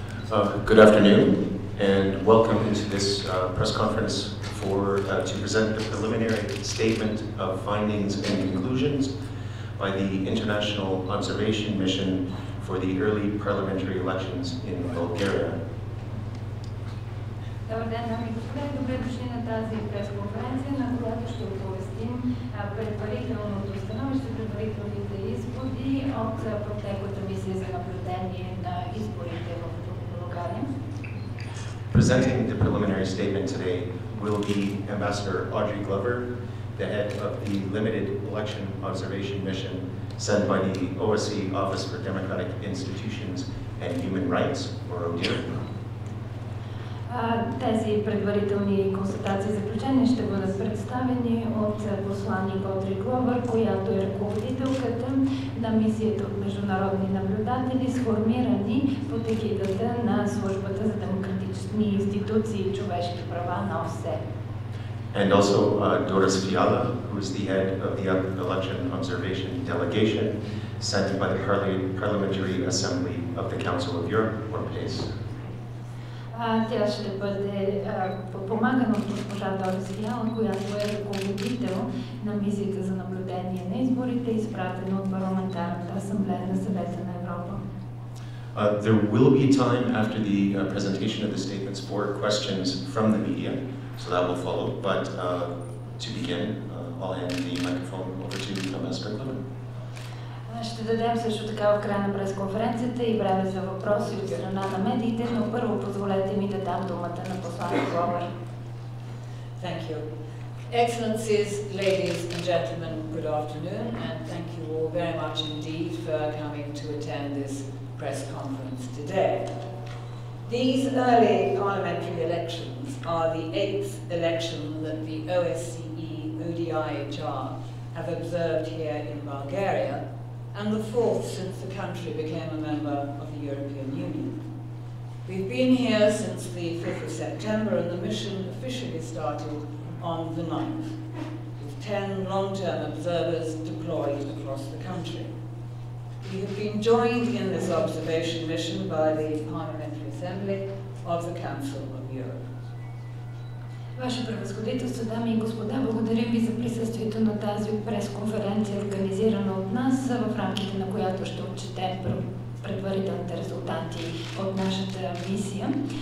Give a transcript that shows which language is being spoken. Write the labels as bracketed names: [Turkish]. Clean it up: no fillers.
[English] Good afternoon, and welcome to this press conference to present the preliminary statement of findings and conclusions by the International Observation Mission for the early parliamentary elections in Bulgaria. [Bulgarian] Добър ден, дами и господа, и добре дошли на тази пресконференция, на която ще оповестим предварителното становище, предварителните изводи от протеклата мисия за наблюдение на изборите в България. [English] Presenting the preliminary statement today will be Ambassador Audrey Glover, the head of the Limited Election Observation Mission sent by the OSCE Office for Democratic Institutions and Human Rights, or ODIHR. [Bulgarian] Тези предварителни констатации и заключения ще бъдат представени от посланник Одри Гловър, която е ръководителката на мисията от международни наблюдатели, сформирани под егидата на Службата за демократични институции и човешки права на ОССЕ. [English] And also Doris Fiala, who is the head of the Election Observation Delegation sent by the Parliamentary Assembly of the Council of Europe, or PACE. [Bulgarian] Тя ще бъде подпомагана от госпожа Дорис Фиала, която е ръководител на мисията за наблюдение на изборите, изпратена от Парламентарната асамблея на Съвета на Европа. [English] There will be time after the presentation of the statements for questions from the media, so that will follow. But to begin, I'll hand the microphone over to Ambassador Glover. [Bulgarian] Ще дадем също така в края на пресконференцията и време за въпроси от страна на медиите, но първо позволете ми да дам думата на посланник Гловър. [English] Thank you. Excellencies, ladies and gentlemen, good afternoon, and thank you all very much indeed for coming to attend this press conference today. These early parliamentary elections are the 8th election that the OSCE ODIHR have observed here in Bulgaria, and the 4th since the country became a member of the European Union. We've been here since the 5th of September, and the mission officially started on the 9th, with 10 long-term observers deployed across the country. We have been joined in this observation mission by the Parliamentary Assembly of the Council of Europe. [Bulgarian] Ваше превъзходителство, дами и господа, благодарим ви за присъствието на тази пресконференция, организирана от нас, в рамките на която ще отчетем предварителните резултати от нашата мисия.